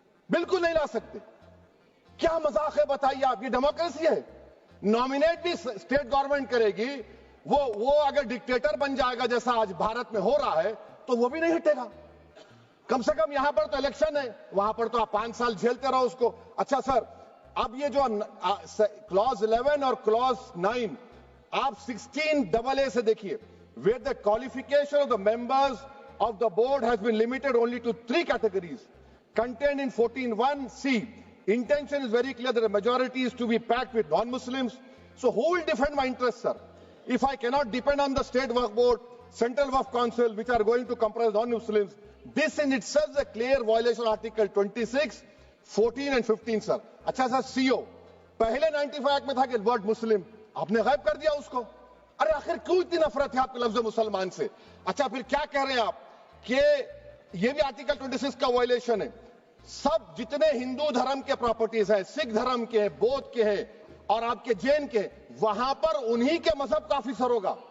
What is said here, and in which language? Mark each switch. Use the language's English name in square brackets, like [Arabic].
[Urdu] بالکل نہیں لا سکتے. کیا مذاق ہے بتائیے آپ؟ یہ ڈیموکریسی ہے؟ نامینیٹ بھی اسٹیٹ گورنمنٹ کرے گی, وہ اگر ڈکٹیٹر بن جائے گا جیسا آج بھارت میں ہو رہا ہے تو وہ بھی نہیں ہٹے گا. کم سے کم یہاں پر تو الیکشن ہے, وہاں پر تو آپ 5 سال جھیلتے رہو اس کو. اچھا سر, اب یہ جو کلوز 11 اور کلوز 9 آپ 16AA سے دیکھیے, [English] where the qualification of the members of the board has been limited only to 3 categories contained in 14(1)(c). Intention is very clear that the majority is to be packed with non-Muslims. So who will defend my interests, sir? If I cannot depend on the state Waqf board, central Waqf council, which are going to comprise non-Muslims, this in itself is a clear violation of Article 26, 14 and 15, sir. [Urdu] اچھا سر, CO پہلے 95 act میں تھا کہ word مسلم, آپ نے غائب کر دیا اس کو. ارے آخر کیوں اتنی نفرت ہے آپ کے لفظ مسلمان سے؟ اچھا پھر کیا کہہ رہے ہیں آپ کہ یہ بھی آرٹیکل 26 کا وائلیشن ہے. سب جتنے ہندو دھرم کے پراپرٹیز ہیں, سکھ دھرم کے, بودھ کے ہیں اور آپ کے جین کے, وہاں پر انہی کے مذہب کا آفیسر ہوگا.